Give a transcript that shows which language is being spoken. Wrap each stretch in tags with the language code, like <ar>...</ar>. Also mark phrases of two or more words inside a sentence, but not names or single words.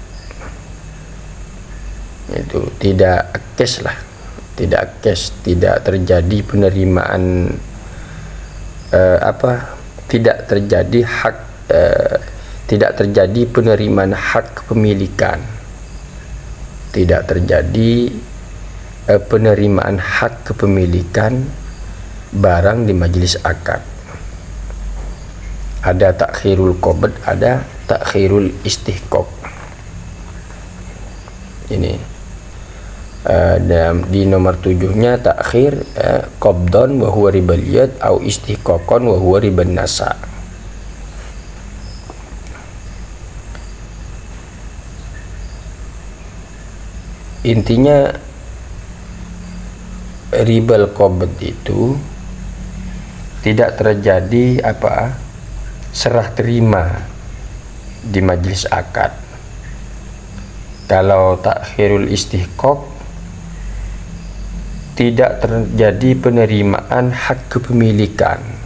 <id>Itu tidak cash lah, tidak cash, tidak terjadi penerimaan tidak terjadi hak tidak terjadi penerimaan hak kepemilikan, tidak terjadi penerimaan hak kepemilikan barang di majlis akad. Ada</id> <ar>تأخير القبض,</ar> <id>ada</id> <ar>تأخير الاستحقاق. Ini di nomor 7-nya تأخير قبضا وهو ربا اليد أو استحقاقا وهو ربا النسيئة.</ar> <id>Intinya</id> <ar>ربا القبض</ar> <id>itu tidak terjadi serah terima di majlis akad. Kalau</id> <ar>تأخير الاستحقاق</ar> <id>tidak terjadi penerimaan hak kepemilikan.</id>